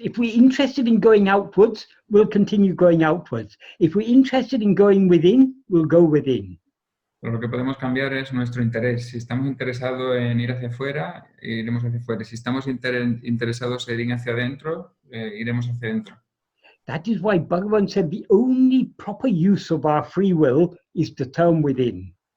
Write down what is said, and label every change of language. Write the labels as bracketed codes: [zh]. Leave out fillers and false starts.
[en] If we're interested in going outwards, we'll continue going outwards. If we're interested in going within, we'll go within. [es] Pero lo que podemos cambiar es nuestro interés. Si estamos interesados en ir hacia afuera, iremos hacia afuera. Si estamos interesados en ir hacia adentro, iremos hacia adentro. [en] That is why Bhagavan said the only proper use of our free will is to turn within.